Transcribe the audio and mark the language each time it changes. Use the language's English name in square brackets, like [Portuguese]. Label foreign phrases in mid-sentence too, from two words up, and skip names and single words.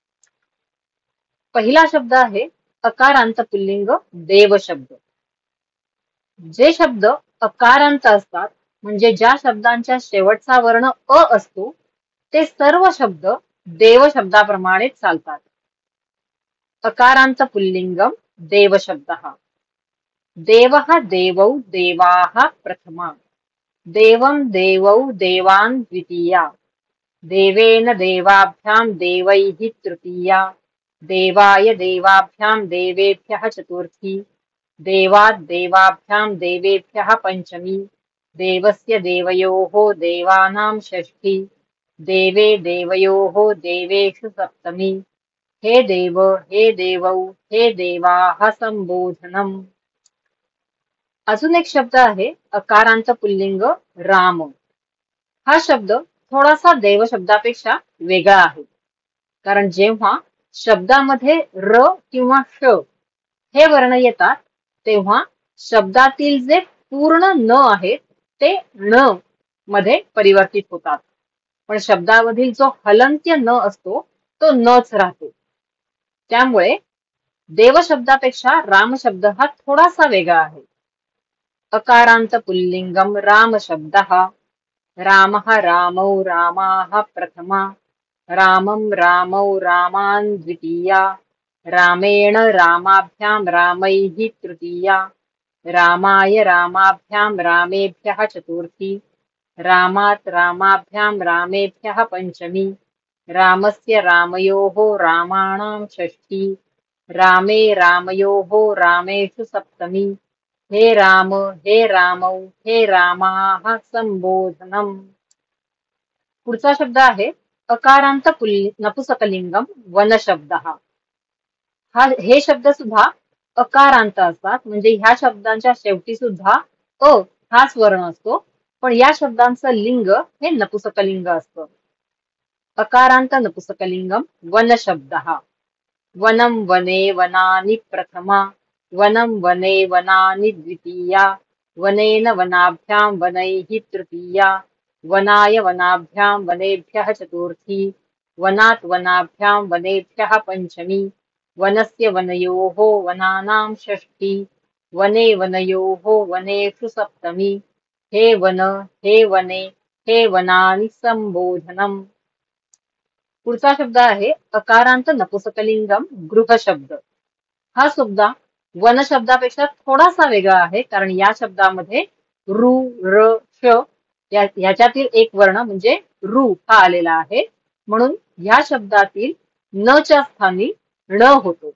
[Marathi] पहिला शब्द आहे अकारांत पुल्लिंग देव शब्द. जे शब्द अकारांत असतात म्हणजे ज्या शब्दांच्या शेवटचा वर्ण अ असतो ते सर्व शब्द देव शब्दाप्रमाणे चालतात. [Sanskrit] अकारांत पुल्लिंगम देव शब्दः. देवः देवौ देवाः प्रथमा. देवं देवौ देवान् द्वितीया. देवेन देवाभ्यां देवैः तृतीया. देवाय देवाभ्यां देवेभ्यः चतुर्थी. देवात् देवाभ्यां देवेभ्यः पंचमी. देवस्य देवयोः देवानां षष्ठी. देवे देवयोः देवेषु सप्तमी. हे देव हे देवौ हे देवाः संबोधनम्. [Marathi] अजून एक शब्द आहे अकारांत पुल्लिंग राम. हा शब्द थोडासा देव शब्दापेक्षा वेगळा आहे, कारण जेव्हा शब्दामध्ये र किंवा श हे वर्ण येतात तेव्हा शब्दातील जे पूर्ण न आहेत ते ण मध्ये परिवर्तित होतात, पण शब्दामधील जो हलंत्य न असतो तो नच राहतो. त्यामुळे देव शब्दापेक्षा राम शब्द हा थोडासा वेगळा आहे. [Sanskrit] अकारांत पुल्लिंगम राम शब्दः. रामः रामौ रामाः प्रथमा. रामं रामौ रामान् द्वितीया. रामेण रामाभ्यां रामैः तृतीया. रामाय रामाभ्यां रामेभ्यः चतुर्थी. रामात् रामाभ्यां रामेभ्यः पंचमी. रामस्य रामयोः रामाणां षष्ठी. रामे रामयोः रामेषु सप्तमी. हे राम हे रामौ हे रामाः संबोधनम्. [Marathi] पुढचा शब्द आहे [Sanskrit] अकारांत नपुसकलिंगम वन शब्दः. [Marathi] हे शब्द सुद्धा अकारांत असतात, म्हणजे ह्या शब्दांच्या शेवटी सुद्धा अ हाच वर्ण असतो, पण या शब्दांचं लिंग हे नपुसकलिंग असतं. [Sanskrit] अकारांत नपुसकलिंगम वन शब्दः. वनं वने वनानि प्रथमा. वनं वने वनानि द्वितीया. वनेन वनाभ्यां वनैः तृतीया. वनाय वनाभ्यां वनेभ्यः चतुर्थी. वनात् वनाभ्यां वनेभ्यः पंचमी. वनस्य वनयोः वनानां षष्ठी. वने वनयोः वनेषु सप्तमी. हे वन हे वने हे वनानि संबोधनम्. [Marathi] पुढचा शब्द आहे अकारांत नपुसकलिंगम गृह शब्द. हा सुद्धा वन शब्दापेक्षा थोडासा वेगळा आहे, कारण या शब्दामध्ये रु र श याच्यातील एक वर्ण म्हणजे रु हा आलेला आहे, म्हणून या शब्दातील न च्या स्थानी ण होतो.